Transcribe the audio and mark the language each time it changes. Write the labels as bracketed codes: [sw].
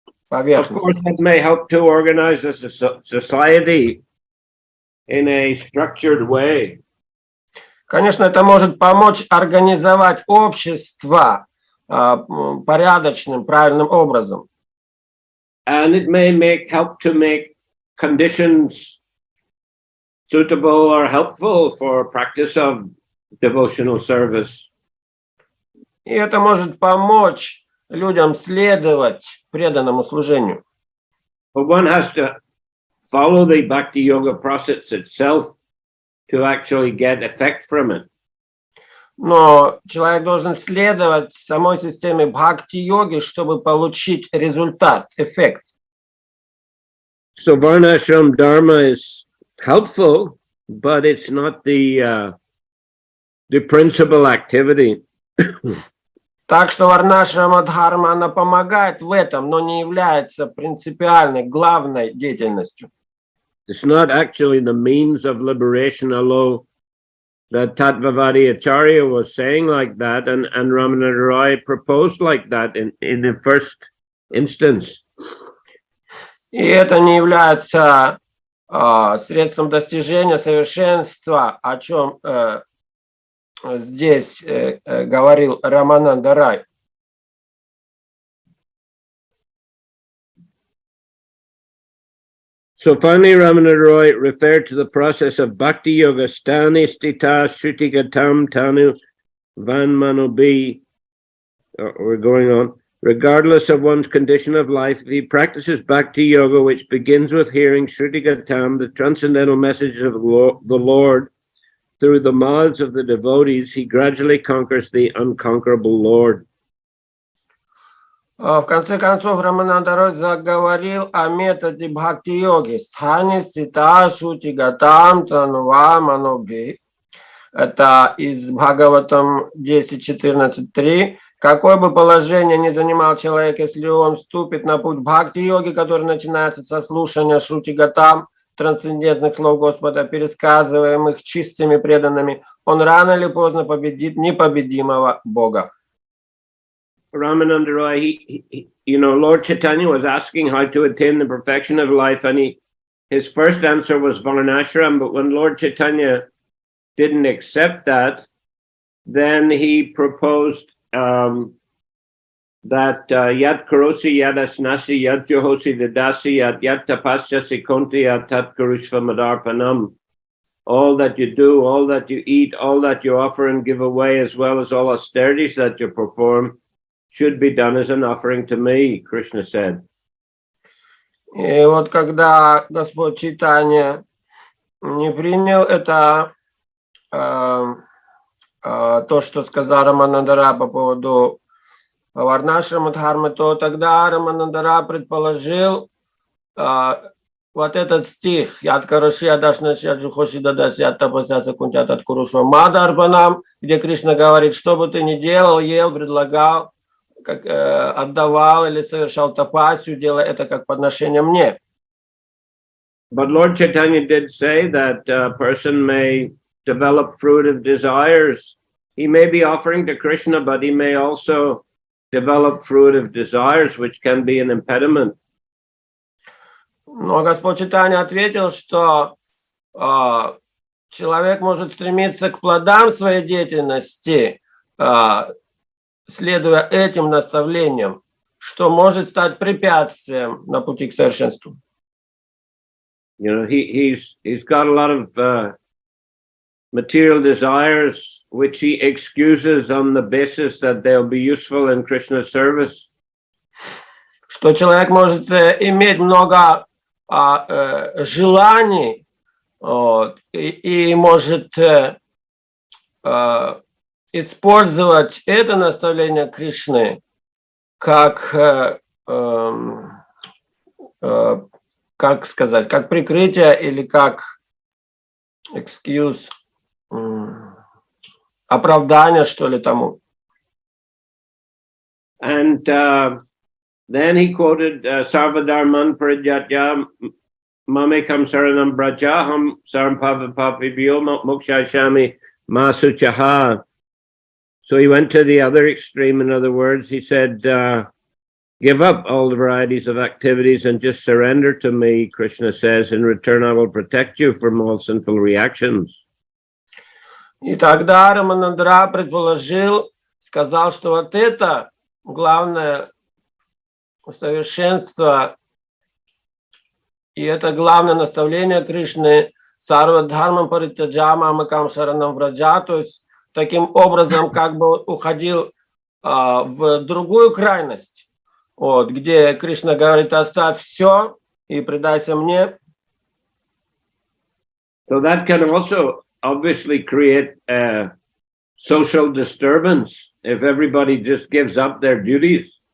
[en] Of course, [ru] поверхностно. [en] it may help to organize a society in a structured way. [ru] Конечно, это может помочь организовать общество порядочным, правильным образом. [en] And it may help to make conditions suitable or helpful for practice of devotional service. [ru] И это может помочь людям следовать преданному служению. [en] But one has to follow the Bhakti Yoga process itself to actually get effect from it. [ru] Но человек должен следовать самой системе бхакти-йоги, чтобы получить результат, эффект. [en] So Varnashram Dharma is helpful, but it's not the principal activity. [ru] Так что варнашрама-дхарма, она помогает в этом, но не является принципиальной, главной деятельностью. [en] It's not actually the means of liberation, although the Tattvavadi Acharya was saying like that, and Ramananda Roy proposed like that in the first instance. [ru] И это не является средством достижения совершенства, о чем здесь говорил Рамананда Рай. [en] So finally, Ramananda Roy referred to the process of Bhakti Yoga, [sa] Stani Stita Shrutigatam Tanu Vanmanobi. [en] We're going on. Regardless of one's condition of life, if he practices Bhakti Yoga, which begins with hearing Shrutigatam, the transcendental message of the Lord, through the mouths of the devotees, he gradually conquers the unconquerable Lord. [ru] В конце концов, Рамананда Рой заговорил о методе бхакти-йоги. [sa] Стхани стита шути гатам танува манобхи. [ru] Это из Бхагаватам 10.14.3. Какое бы положение ни занимал человек, если он вступит на путь бхакти-йоги, который начинается со слушания шути гатам, трансцендентных слов Господа, пересказываемых чистыми преданными, он рано или поздно победит непобедимого Бога. [en] Ramananda Roy, Lord Chaitanya was asking how to attain the perfection of life, and his first answer was Varnashram, but when Lord Chaitanya didn't accept that, then he proposed that [sa] yat karosi yat asnasi yat johosi dadasi yat tapasyasi konti yat tat karushva madarpanam. [en] All that you do, all that you eat, all that you offer and give away, as well as all austerities that you perform, should be done as an offering to me, Krishna said. [ru] И вот когда Господь Чайтанья не принял это, то, что сказал Раманандара по поводу варнашрама дхармы, то тогда Раманандара предположил вот этот стих [sa] «Яд караши адашнаши аджухоши дадаси аттапасяса кунтят от курушва мадарбанам», [ru] где Кришна говорит, что бы ты ни делал, ел, предлагал, как, отдавал или совершал тапасию, делай это как подношение мне. [en] But Lord Chaitanya did say that a person may develop fruitive desires. He may be offering to Krishna, but he may also develop fruitive desires, which can be an impediment. [ru] Но Господь Чайтанья ответил, что человек может стремиться к плодам своей деятельности, следуя этим наставлениям, что может стать препятствием на пути к совершенству. [en] You know, he's got a lot of material desires, which he excuses on the basis that they'll be useful in Krishna's service. [ru] Что человек может иметь много желаний, вот, и может использовать это наставление Кришны как сказать, как прикрытие или как [en] excuse, [ru] оправдание, что ли, тому. [en] And then he quoted [sa] Sarvadharman Paridyatya Mamekam Saranam Brajaham Sarampavapapibhyo Mokshayashami Masuchaha. [en] So he went to the other extreme. In other words, he said, give up all the varieties of activities and just surrender to me, Krishna says. In return, I will protect you from all sinful reactions. [ru] И тогда Раманандра предположил, сказал, что вот это главное совершенство, и это главное наставление Кришны [sa] Сарвадхармам Паритяджама Амакам Шаранам Враджа, [ru] то есть таким образом как бы уходил в другую крайность, вот, где Кришна говорит: оставь все и предайся мне. [en] So that can also obviously create a social disturbance if everybody just gives up their duties.